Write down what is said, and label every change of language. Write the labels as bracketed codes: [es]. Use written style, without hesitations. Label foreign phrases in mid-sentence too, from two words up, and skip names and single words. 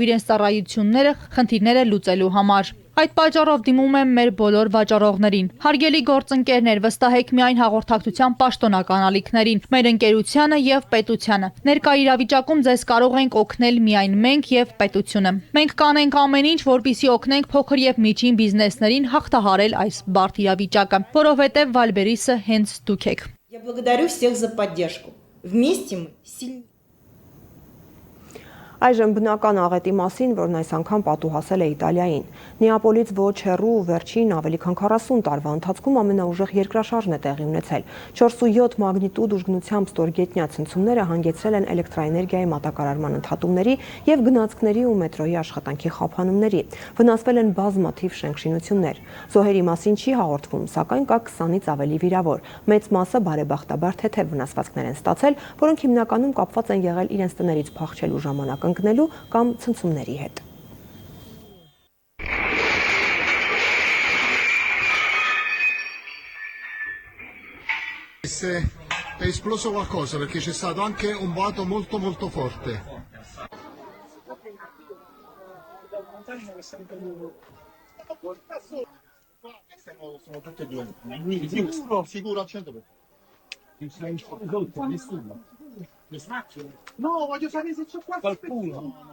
[hy] իրենց ծառայությունները խնդիրները լուծելու համար։ Այդ պատճառով դիմում եմ մեր բոլոր վաճառողներին։ Հարգելի գործընկերներ, վստահեք միայն հաղորդակցության պաշտոնական ալիքներին, մեր ընկերությանը եւ պետությանը։ Ներկա իրավիճակում ձեզ կարող ենք օգնել միայն մենք եւ պետությունը։ Մենք կանենք ամեն ինչ, որպեսզի օգնենք փոքր եւ միջին բիզնեսներին հաղթահարել այս բարդ իրավիճակը, որովհետեւ Wildberries-ը հենց դուք եք։ [ru] Я благодарю всех за поддержку. Вместе мы сильны. [hy] Այժմ բնական աղետի մասին, որն այս անգամ պատուհասել է Իտալիային։ Նեապոլից ոչ հեռու վերջին ավելի քան 40 տարվա ընթացքում ամենաուժեղ երկրաշարժն է տեղի ունեցել։ 4.7 մագնիտուդ ուժգնությամբ ստորգետնյա ցնցումները հանգեցրել են էլեկտրաէներգիայի մատակարարման ընդհատումների եւ գնացքների ու մետրոյի աշխատանքի խափանումների։ Վնասվել են բազմաթիվ շենքշինություններ։ Զոհերի մասին չի հաղորդվում, սակայն կա 20-ից ավելի վիրավոր։ Մեծ մասը բարեբախտաբար թեթև վնասվածքներ են ստացել, որոնք հիմնականում կապված են եղել իրենց տներից փախչելու ժամանակ ընկնելու կամ ցնցումների հետ։ [it] È esploso qualcosa perché c'è stato anche un boato molto forte. Sono tutte e due. Sicuro al 100%. No, voglio sapere se c'è qualcuno.